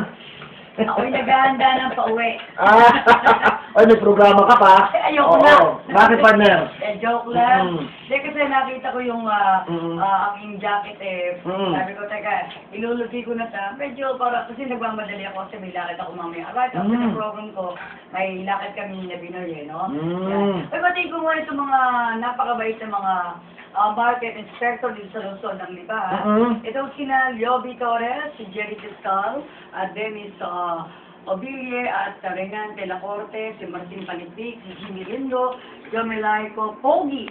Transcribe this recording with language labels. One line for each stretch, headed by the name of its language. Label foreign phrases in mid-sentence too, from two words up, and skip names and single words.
Filipino: Ako'y naghahanda ng pauwi. Ay, may programa ka pa? Ayoko na. Bakit, partner? Joke lang. Kasi nakita ko yung aking jacket Sabi ko, teka, iluluti ko na ta. Medyo kasi nagmamadali ako kasi may lakad ako mamaya.
English: Right after the program
Filipino: ko, may lakad kami na Binoy, no? Ay, batiin ko muna itong mga napakabait na mga
English: market inspector
Filipino: dito sa Luzon ng Lipa. Itong sina Lioby Torres, si Jerry Fiscal, at Dennis Obilie, at Renan de la Corte, si Martin Palitic, si Jimmy Lindo, Jomelaico, Pogi.